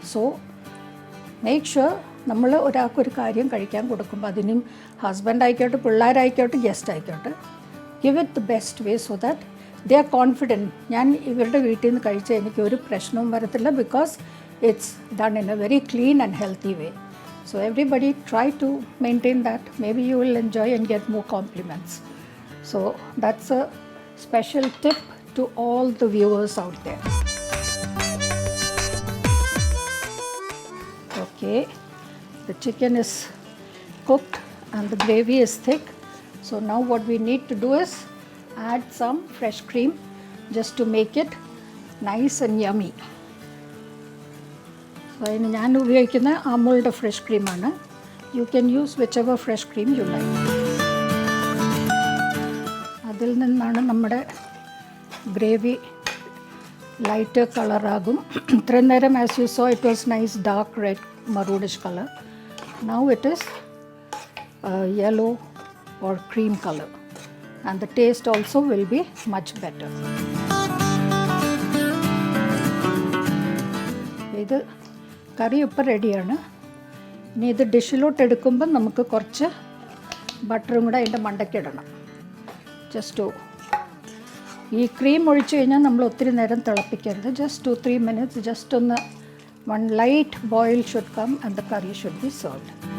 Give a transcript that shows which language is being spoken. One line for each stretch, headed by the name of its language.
English: so make sure
Malayalam: നമ്മൾ ഒരാൾക്കൊരു കാര്യം കഴിക്കാൻ കൊടുക്കുമ്പോൾ അതിനും ഹസ്ബൻഡ് ആയിക്കോട്ടെ, പിള്ളേരായിക്കോട്ടെ, ഗസ്റ്റ് ആയിക്കോട്ടെ,
English: Give it the best way so that they are confident.
Malayalam: ഞാൻ ഇവരുടെ വീട്ടിൽ നിന്ന് കഴിച്ചാൽ എനിക്ക് ഒരു പ്രശ്നവും വരത്തില്ല,
English: Because it's done in a very clean and healthy way. So everybody try to maintain that. Maybe you will enjoy and get more compliments. So that's a special tip to all the viewers out there. Okay, the chicken is cooked and the gravy is thick. So now what we need to do is add some fresh cream just to make it nice and yummy. So
Malayalam: അതിന് ഞാൻ ഉപയോഗിക്കുന്ന അമൂലിൻ്റെ fresh ക്രീമാണ്.
English: You can use whichever fresh cream you like.
Malayalam: അതിൽ നിന്നാണ് നമ്മുടെ gravy light കളറാകും. ഇത്രയും നേരം
English: As you saw it was nice dark red maroonish colour. Now it is yellow or cream color, and the taste also will be much better.
Malayalam: ഇത് കറി ഇപ്പോൾ റെഡിയാണ്. ഇനി ഇത് ഡിഷിലോട്ട് എടുക്കുമ്പോൾ നമുക്ക് കുറച്ച് ബട്ടറും കൂടെ അതിൻ്റെ മണ്ടയ്ക്കിടണം. ജസ്റ്റ് ഈ ക്രീം ഒഴിച്ചു കഴിഞ്ഞാൽ നമ്മൾ ഒത്തിരി നേരം തിളപ്പിക്കരുത്.
English: Just 2-3 minutes, just ഒന്ന് one light boil should come and the curry should be served.